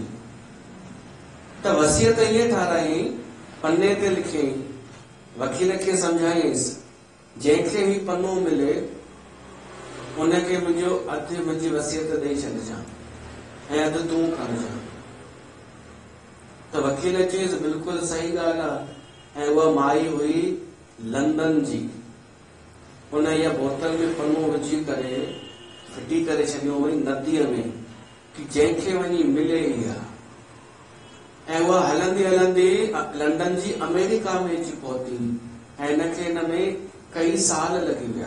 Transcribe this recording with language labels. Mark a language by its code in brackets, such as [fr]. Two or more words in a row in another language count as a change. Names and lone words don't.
[sd] त वसियत ईअं ठाराई, पन्ने ते लिखियईं, वकील खे सम्झाईंसि जंहिंखे ही पन्नो मिले उनखे मुंहिंजो अधु मुंहिंजी वसियत ॾेई छॾिजां ऐं अधु तूं खणजां। त वकील चयसि बिल्कुलु सही ॻाल्हि आहे। ऐं उहा माई हुई लंदन जी, उन इहा बोतल में पन्नो विझी करे फिटी करे छॾियो हुई नदीअ में, कि जंहिंखे वञी मिले इहा। ऐं उहा हलंदी हलंदी लंडन जी अमेरिका में अची पहुती, ऐं हिनखे हिन में कई साल लॻी विया।